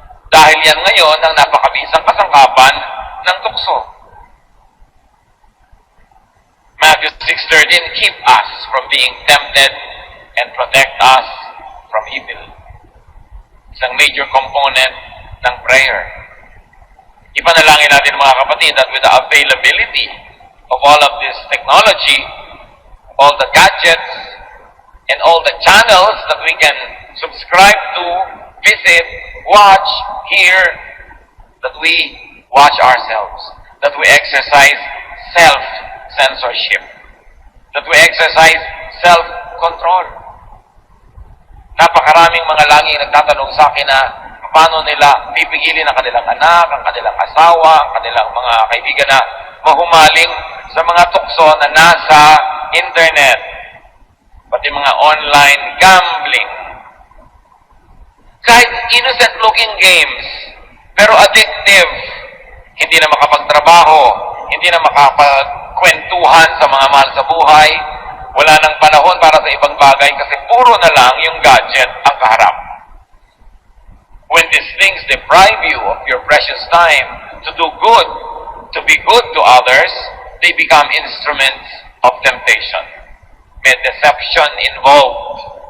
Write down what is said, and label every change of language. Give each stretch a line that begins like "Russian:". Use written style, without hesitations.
Filipino: Dahil yan ngayon ang napakabisang kasangkapan ng tukso.
English: Matthew 6:13, keep us from being tempted and protect us from evil. Isang major component ng prayer. Ipanalangin natin mga kapatid that with the availability of all of this technology, all the gadgets, and all the channels that we can subscribe to, visit, watch, hear, that we watch ourselves, that we exercise self-censorship, that we exercise self-control.
Filipino: Napakaraming mga laging nagtatanong sa akin na paano nila pipigilin ang kanilang anak, ang kanilang asawa, ang kanilang mga kaibigan na mahumaling sa mga tukso na nasa internet, pati mga online gambling. Kahit innocent-looking games, pero addictive, hindi na makapagtrabaho, hindi na makapagkwentuhan sa mga mahal sa buhay, wala nang panahon para sa ibang bagay kasi puro na lang yung gadget ang kaharap.
English: When these things deprive you of your precious time to do good, to be good to others, they become instruments of temptation. May deception involved.